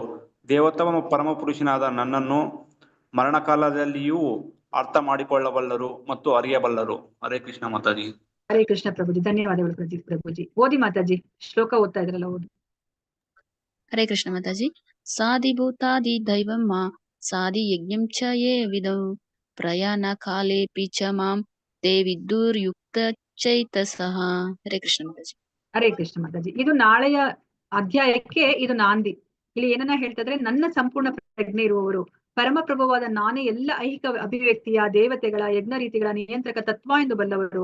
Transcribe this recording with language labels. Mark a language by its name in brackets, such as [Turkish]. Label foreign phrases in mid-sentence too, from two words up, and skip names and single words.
[Kannada] ದೇವೋತ್ತಮ ಪರಮ ಪುರುಷನಾದ ನನ್ನನ್ನು ಮರಣಕಾಲದಲ್ಲಿಯೂ ಅರ್ಥ ಮಾಡಿಕೊಳ್ಳಬಲ್ಲರು ಮತ್ತು ಅರಿಯಬಲ್ಲರು. ಹರೇ ಕೃಷ್ಣ ಮಾತಾಜಿ. ಹರೇ ಕೃಷ್ಣ ಪ್ರಭುಜಿ. ಧನ್ಯವಾದಗಳು ಪ್ರಭುಜಿ. ಓದಿ ಮಾತಾಜಿ, ಶ್ಲೋಕ ಓದ್ತಾ ಇದ್ರಲ್ಲ ಓದಿ. ಹರೇ ಕೃಷ್ಣ ಮಾತಾಜಿ. [Sanskrit] ಸಾಧಿಭೂತಾದಿ ದೈವಂ ಮಾ ಸಾಧಿ ಯಜ್ಞಂ ಚ ಯೇ ವಿದೌ ಪ್ರಯಾಣ ಕಾಲೇಪಿ ಚ ಮಾಂ ತೇ ವಿದ್ಯುರ್ಯುಕ್ತ ಚೈತಸಃ. [Kannada] ಹರೇ ಕೃಷ್ಣ ಮಾತಾಜಿ. ಹರೇ ಕೃಷ್ಣ ಮಾತಾಜಿ. ಇದು ನಾಳೆಯ ಅಧ್ಯಾಯಕ್ಕೆ ಇದು ನಾಂದಿ. ಇಲ್ಲಿ ಏನನ್ನ ಹೇಳ್ತಾ ಇದ್ರೆ, ನನ್ನ ಸಂಪೂರ್ಣ ಪ್ರಜ್ಞೆ ಇರುವವರು ಪರಮ ಪ್ರಭುವಾದ ನಾನೇ ಎಲ್ಲ ಐಹಿಕ ಅಭಿವ್ಯಕ್ತಿಯ ದೇವತೆಗಳ ಯಜ್ಞ ರೀತಿಗಳ ನಿಯಂತ್ರಕ ತತ್ವ ಎಂದು ಬಲ್ಲವರು.